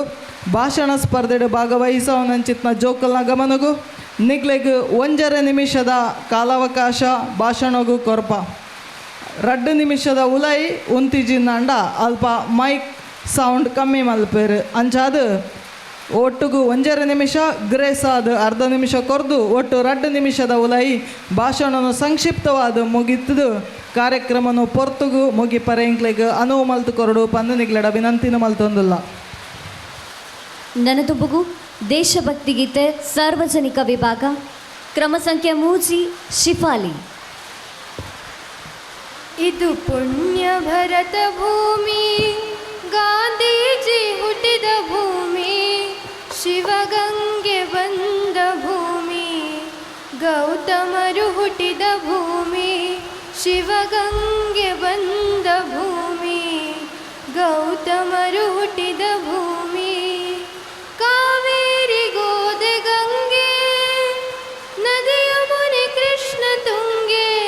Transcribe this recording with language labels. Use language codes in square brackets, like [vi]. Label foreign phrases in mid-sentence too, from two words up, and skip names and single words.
[tcy] ಭಾಷಣ ಸ್ಪರ್ಧೆಡು ಭಾಗವಹಿಸೋನಂಚಿತ್ನ ಜೋಕಲ್ನ ಗಮನಗೂ ನಿಗ್ಲೆಗ್ 1.5 ನಿಮಿಷದ ಕಾಲಾವಕಾಶ ಭಾಷಣಗೂ ಕೊರಪ 2 ನಿಮಿಷದ ಉಲೈ ಉಂತಿಜಿನ್ನಂಡ ಅಲ್ಪ [en] mic sound [tcy] ಕಮ್ಮಿ ಮಲ್ಪೇರು ಅಂಚಾದು ಒಟ್ಟಿಗೂ 1.5 ನಿಮಿಷ ಗ್ರೇಸ್ ಆದ 1/2 ನಿಮಿಷ ಕೊರ್ದು ಒಟ್ಟು 2 ನಿಮಿಷದ ಉಲೈ ಭಾಷಣನು ಸಂಕ್ಷಿಪ್ತವಾದ ಮುಗಿತದು ಕಾರ್ಯಕ್ರಮನು ಪೊರ್ತುಗು ಮುಗಿ ಪರೆಂಕ್ಲೆಗ್ ಅನುವು ಮಲ್ತು ಕೊರಡು ಪಂದು ನಿಗ್ಲಡ ವಿನಂತಿನ ಮಲ್ತೊಂದಿಲ್ಲ. ನನದುಬುಗು ದೇಶಭಕ್ತಿ ಗೀತೆ ಸಾರ್ವಜನಿಕ ವಿಭಾಗ ಕ್ರಮ ಸಂಖ್ಯೆ 3 ಶಿಫಾಲಿ. [kn] ಇದು ಪುಣ್ಯ ಭರತ ಭೂಮಿ, ಗಾಂಧೀಜಿ ಹುಟ್ಟಿದ ಭೂಮಿ, ಶಿವಗಂಗೆ ಬಂದ ಭೂಮಿ, ಗೌತಮರು ಹುಟ್ಟಿದ ಭೂಮಿ, ಶಿವಗಂಗೆ ಬಂದ ಭೂಮಿ, ಗೌತಮರು ಹುಟ್ಟಿದ ಭೂಮಿ, ಕಾವೇರಿ ಗೋದೆ ಗಂಗೆ, ನದಿಯ ಮುನಿ ಕೃಷ್ಣ ತುಂಗೆ,